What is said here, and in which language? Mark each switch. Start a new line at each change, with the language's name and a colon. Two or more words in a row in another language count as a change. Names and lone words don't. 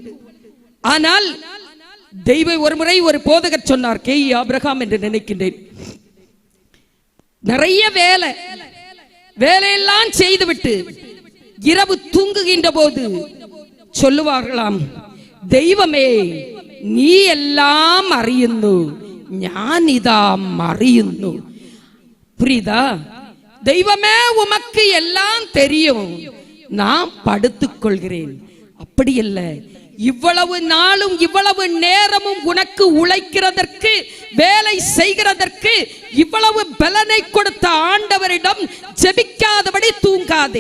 Tamil: ஆனால் தெய்வ ஒருமுறை ஒரு போதகர் சொன்னார், கே ஆபிரகாம் என்று நினைக்கின்றேன். நிறைய வேலையெல்லாம் செய்துவிட்டு இரவு தூங்குகின்ற போது சொல்லுவார்களாம், தெய்வமே நீ எல்லாம் அறியுന്നു,
Malayalam: ഞാൻ ഇതാ അറിയുന്നു.
Tamil: புரியுதா? தெய்வமே உமக்கு எல்லாம் தெரியும், நான் படுத்துக் கொள்கிறேன். அப்படி இல்ல, இவ்வளவு நாளும் இவ்வளவு நேரமும் உனக்கு உழைக்கிறதற்கு, வேலை செய்கிறதற்கு இவ்வளவு பலனை கொடுத்த ஆண்டவரிடம் ஜெபிக்காதபடி தூங்காதே.